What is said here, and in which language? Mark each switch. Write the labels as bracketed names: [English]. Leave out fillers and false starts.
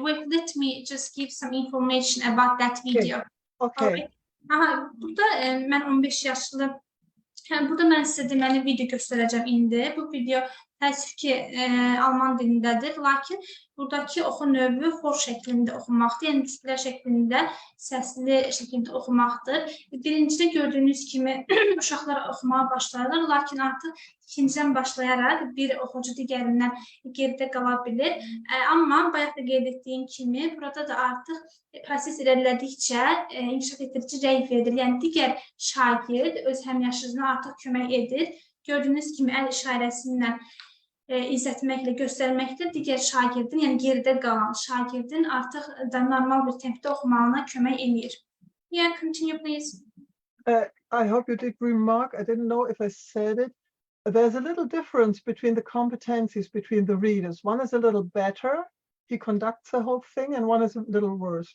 [English] Wait, let me just give some information about that video. Okay. [Azerbaijani] Alright. Aha, burada mən 15 yaşlı. Burada mən sizə deməli video göstərəcəm indi. Bu video təəssüf ki, Alman dilindədir. Lakin buradakı oxu növü xor şəklində oxumaqdır. Yəni cüzlər şəklində, səsli şəkildə oxumaqdır. Birincidə gördüyünüz kimi uşaqlar oxumağa başlarlar. Lakin artıq ikinciden başlayaraq bir oxucu digərindən geridə qala bilir. Amma bayaq da qeyd etdiyim kimi burada da artıq proses irəlilədikcə inkişaf etdirici rəy verilir. Yəni digər şagird öz həmyaşıdına artıq kömək edir. Gördüyünüz kimi əl işarəsindən izlətməklə, göstərməklə digər şagirdin, yəni geridə qalan şagirdin artıq normal bir tempdə oxumağına kömək edir. [English] Yeah, continue please. I hope you did remark, I didn't know if I said it. There's a little difference between the competencies between the readers. One is a little better, he conducts the whole thing, and one is a little worse.